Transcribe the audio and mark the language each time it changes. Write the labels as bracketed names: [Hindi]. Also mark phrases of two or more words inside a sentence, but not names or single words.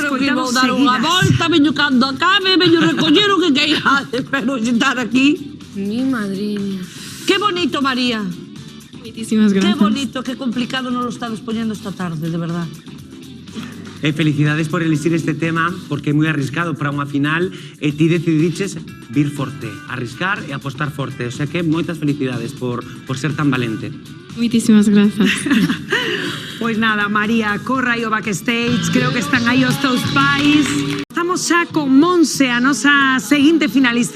[Galician] Eu creo que escoitando vou dar unha seguidas. volta, veño cando acabe, veño recoller o que queirades, pero sentar aquí. Mi madriña. [Spanish] Qué bonito, María. [Galician] Moitísimas [Spanish] Qué [Galician] grazas. [Spanish] bonito, qué complicado nos lo estamos poniendo esta tarde, de verdad. [Galician] Felicidades por elegir este tema, porque é moi arriscado para unha final e ti decidiches vir forte, arriscar e apostar forte. [Spanish] O sea [Galician] que moitas felicidades por ser tan valente. Moitísimas grazas. Pois nada, María, corra aí o backstage. Creo que están aí os teus pais. Estamos xa con Monse, a nosa seguinte finalista.